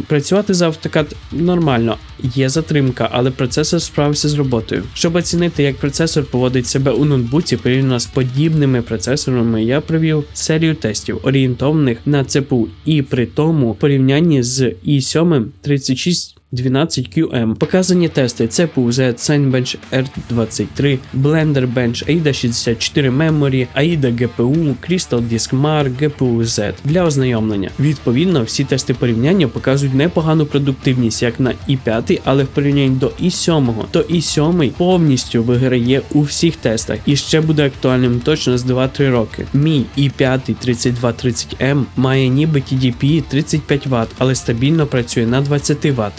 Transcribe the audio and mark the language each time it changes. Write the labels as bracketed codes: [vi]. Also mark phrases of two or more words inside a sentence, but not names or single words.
[uk] Працювати за автокад нормально. Є затримка, але процесор справився з роботою. Щоб оцінити, як процесор поводить себе у ноутбуці порівняно з подібним подібними процесорами я провів серію тестів, орієнтованих на CPU, і при тому в порівнянні з i7 3612QM. Показані тести CPU Z Cinebench R23, Blender Bench, AIDA 64 Memory, AIDA GPU, Crystal Disk Mark, GPU Z. Для ознайомлення. Відповідно, всі тести порівняння показують непогану продуктивність як на i5, але в порівнянні до i7, то i7 повністю виграє у всіх тестах і ще буде актуальним точно з 2-3 роки. Мій i5 3230M має ніби TDP 35 Вт, але стабільно працює на 20 Вт.